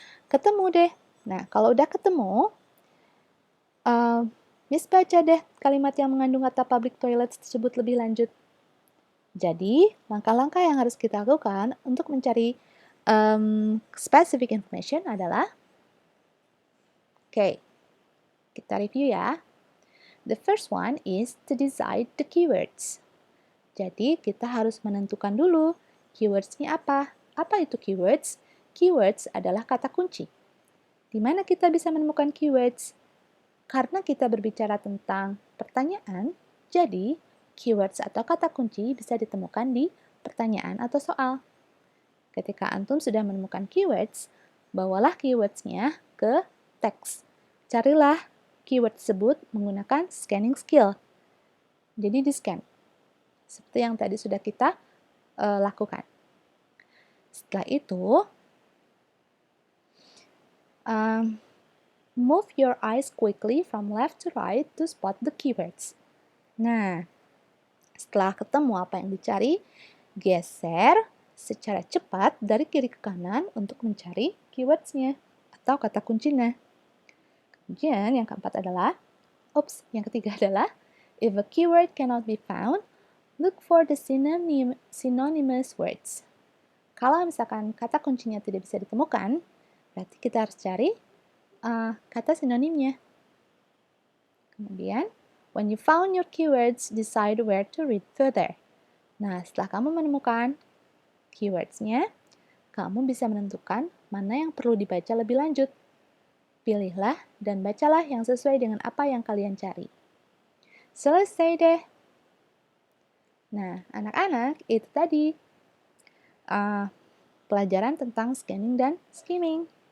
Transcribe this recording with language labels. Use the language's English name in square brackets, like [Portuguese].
[Indonesian] Ketemu deh. Nah, kalau udah ketemu, Miss baca deh kalimat yang mengandung kata public toilets tersebut lebih lanjut. Jadi, langkah-langkah yang harus kita lakukan untuk mencari specific information adalah, oke, kita review ya. [English] The first one is to decide the keywords. [Indonesian] Jadi, kita harus menentukan dulu keywords-nya apa. Apa itu keywords? Keywords adalah kata kunci. Di mana kita bisa menemukan keywords? Karena kita berbicara tentang pertanyaan, jadi keywords atau kata kunci bisa ditemukan di pertanyaan atau soal. Ketika antum sudah menemukan keywords, bawalah keywords-nya ke teks. Carilah keyword tersebut menggunakan scanning skill. Jadi di-scan. Seperti yang tadi sudah kita lakukan. Setelah itu, [English] move your eyes quickly from left to right to spot the keywords. [Indonesian] Nah, Setelah ketemu apa yang dicari, geser secara cepat dari kiri ke kanan untuk mencari keywords-nya atau kata kuncinya. Kemudian yang keempat adalah, yang ketiga adalah, [English] if a keyword cannot be found, look for the synonymous words. [Indonesian] Kalau misalkan kata kuncinya tidak bisa ditemukan, berarti kita harus cari kata sinonimnya. Kemudian, [English] when you found your keywords, decide where to read further. [Indonesian] Nah, setelah kamu menemukan keywords-nya, kamu bisa menentukan mana yang perlu dibaca lebih lanjut. Pilihlah dan bacalah yang sesuai dengan apa yang kalian cari. Selesai deh. Nah, anak-anak, itu tadi pelajaran tentang scanning dan skimming.